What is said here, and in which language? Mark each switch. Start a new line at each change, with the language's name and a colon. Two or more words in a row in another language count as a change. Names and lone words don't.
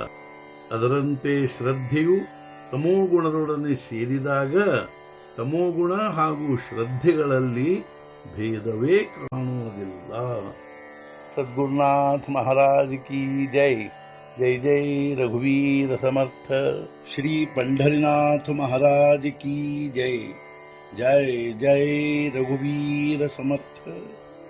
Kannada: ಅದರಂತೆ ಶ್ರದ್ಧೆಯು ತಮೋಗುಣದೊಡನೆ ಸೇರಿದಾಗ ತಮೋಗುಣ ಹಾಗೂ ಶ್ರದ್ಧೆಗಳಲ್ಲಿ ಭೇದವೇ ಕಾಣುವುದಿಲ್ಲ.
Marathi: सद्गुरुनाथ महाराज की जय. जय जय रघुवीर समर्थ. श्री पंढरीनाथ महाराज की जय. जय जय रघुवीर समर्थ.